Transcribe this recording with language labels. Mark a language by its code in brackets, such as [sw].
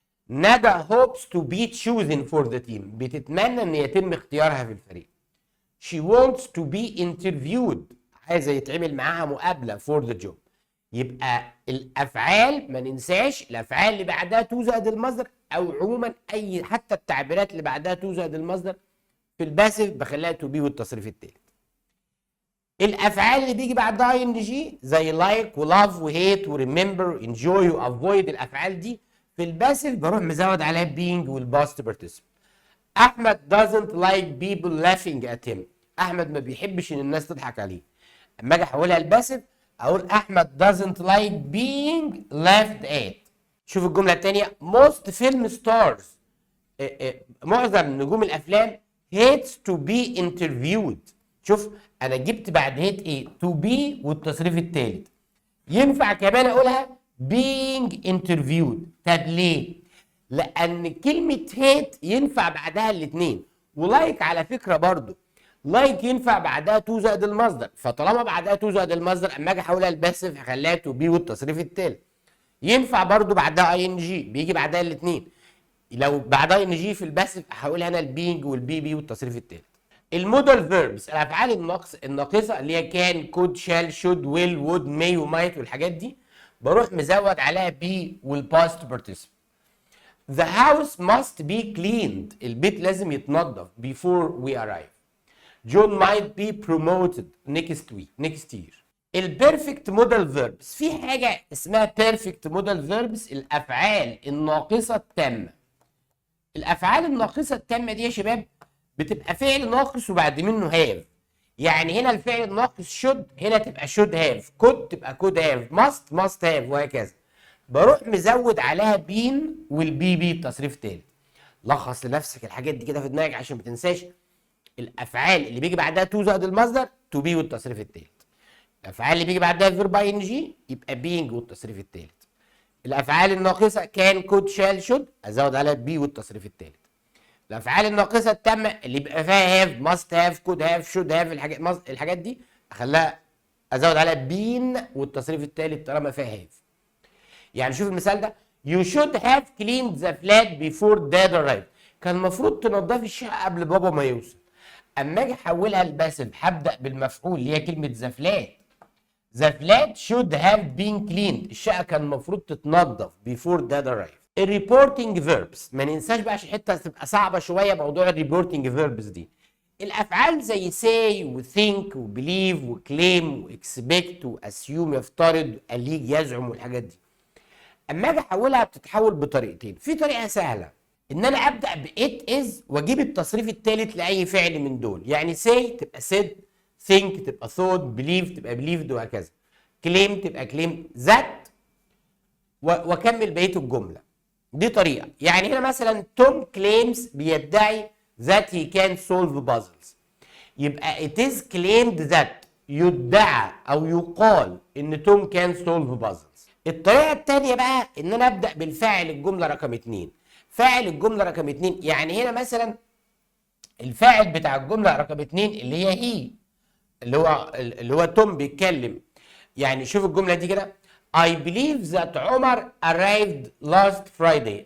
[en] ندى hopes to be chosen for the team، [ar] بتتمنى ان يتم اختيارها في الفريق. [en] she wants to be interviewed، [ar] عايزه يتعمل معاها مقابله [en] for the job. [ar] يبقى الافعال ما ننساش الافعال اللي بعدها تو زائد المصدر، او عموما اي حتى التعبيرات اللي بعدها تو زائد المصدر في الباسيف بخليها تو بي والتصريف الثالث. الافعال اللي بيجي بعدها اي ان جي زي لايك ولاف وهيت وريمبر انجوي وافويد، الافعال دي في الباسيف بروح مزود عليها بينج والباست بارتيسيبل. احمد [en] doesn't like people laughing at him، [ar] احمد ما بيحبش ان الناس تضحك عليه. اما اجي احولها الباسيف اقول احمد [en] doesn't like being laughed at. [ar] شوف الجمله الثانيه [en] most film stars، [ar] معظم نجوم الافلام [en] hates to be interviewed. [ar] شوف انا جبت بعد هيت ايه to be والتصريف الثالث. ينفع كمان اقولها [en] being interviewed. [ar] طب ليه؟ لان كلمه هيت ينفع بعدها الاثنين، ولايك على فكره برضو لايك ينفع بعدها تو زائد المصدر، فطالما بعدها تو زائد المصدر اما اجي احولها لباسف هخليها تو بي والتصريف الثالث. ينفع برضو بعدها اي ان جي بيجي بعدها الاثنين، لو بعدها اي ان جي في الباسف احولها انا البينج والبي بي والتصريف الثالث. المودال فيربس الافعال الناقصه اللي هي كان كود شال شود ويل وود ماي ومايت والحاجات دي بروح مزود عليها بي والباست بارتيسيبل. [en] The house must be cleaned، [ar] البيت لازم يتنظف [en] before we arrive. John might be promoted next year. [ar] البيرفكت مودال فيربس في حاجه اسمها بيرفكت مودال فيربس، الافعال الناقصه التامه. الافعال الناقصه التامه دي يا شباب بتبقى فعل ناقص وبعد منه هاف. يعني هنا الفعل الناقص شود، هنا تبقى شود هاف، كود تبقى كود هاف، ماست هاف، وهكذا. بروح مزود عليها بين والبي بي بتصريف تاني. لخص لنفسك الحاجات دي كده في دماغك عشان ما تنساش. الافعال اللي بيجي بعدها تو زائد المصدر تو بي والتصريف التالت. الافعال اللي بيجي بعدها فيرب اي ان جي يبقى بينج والتصريف التالت. الافعال الناقصه كان كود شال شود ازود عليها بي والتصريف التالت. الافعال الناقصه التامه اللي بيبقى فيها هاف، ماست هاف، كود هاف، شود هاف، الحاجات دي اخليها ازود عليها بين والتصريف التالت طالما فيها هاف. يعني شوف المثال ده [en] you should have cleaned the flat before dad arrived. [ar] كان المفروض تنضفي الشقه قبل بابا ما يوصل. اما اجي احولها لباسف هبدا بالمفعول اللي هي كلمه the flat. [en] The flat should have been cleaned. [ar] الشقه كان المفروض تتنضف [en] before dad arrived. [ar] الريبورتنج فيربس ما ننساش بقى عشان حته تبقى صعبه شويه موضوع الريبورتنج فيربس دي. الافعال زي say وthink وبليف وكليم واكسبكت واسيوم يفترض اليج يزعم والحاجات دي. اما اجي احولها بتتحول بطريقتين. في طريقه سهله ان انا ابدا ب it is واجيب التصريف الثالث لاي فعل من دول. يعني say تبقى said، think تبقى thought، believe تبقى believed، وهكذا. claim تبقى claim that، واكمل بقيه الجمله. دي طريقه. يعني هنا مثلا [en] Tom claims بيدعي that he can solve puzzles. يبقى it is claimed that [ar] يدعى او يقال ان [en] Tom can solve puzzles. [ar] الطريقه الثانيه بقى ان انا ابدا بالفاعل الجمله رقم 2. فاعل الجمله رقم 2 يعني هنا مثلا الفاعل بتاع الجمله رقم 2 اللي هي هي، اللي هو توم بيتكلم. يعني شوف الجمله دي كده [en] I believe that عمر arrived last Friday.